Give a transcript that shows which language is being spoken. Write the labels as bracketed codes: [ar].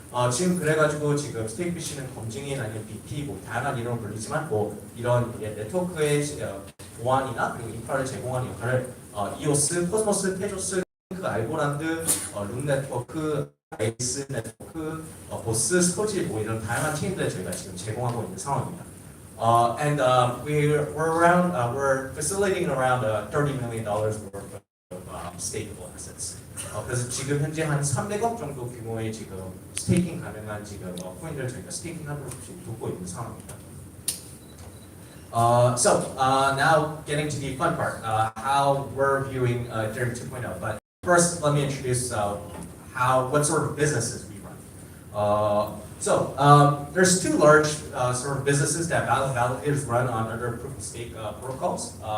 [ko] 지금 그래가지고 지금 스테이크피쉬는 검증인 아니면 BP 뭐 다양한 이름을 불리지만 뭐 이런 네트워크의 보안이나 그리고 인프라를 제공하는 역할을 EOS, 코스모스, 테조스, 알고란드, 룸 네트워크, 아이스 네트워크, 보스, 스토지 뭐 이런 다양한 체인들을 저희가 지금 제공하고 있는 상황입니다. [en] We're facilitating around $30 million worth of stakeable assets. [ko] 그래서 지금 현재 한 300억 정도 규모의 지금 스테이킹 가능한 지금 코인들을 저희가 스테이킹하도록 지금 돕고 있는 상황입니다. [en] Now getting to the fun part, how we're viewing Ethereum 2.0. But first, let me introduce what sort of businesses we run. There's two large sort of businesses that validators run on other proof of stake protocols.